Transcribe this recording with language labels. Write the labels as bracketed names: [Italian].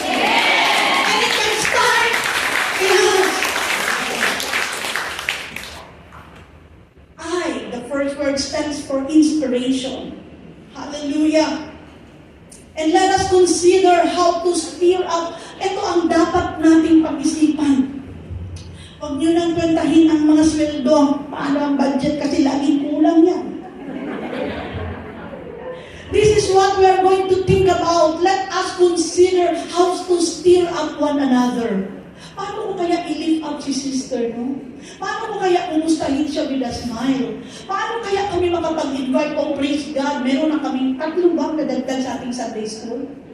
[English] And it can start in us. The first word stands for inspiration. Hallelujah. And let us consider how to stir up. [Filipino] Ito ang dapat nating pag-isipan. Huwag nyo nang kwentahin ang mga sweldo. Paano ang budget kasi laging kulang yan. [English] This is what we are going to think about. Let us consider how to stir up one another. [Filipino] Paano ko kaya i-lift up si sister, no? Paano ko kaya umustahin siya [English] with a smile? [Filipino] Paano kaya kami makapag-invite, [English] oh praise God, [Filipino] meron na kaming 3 bang nadagdag sa ating Sunday school?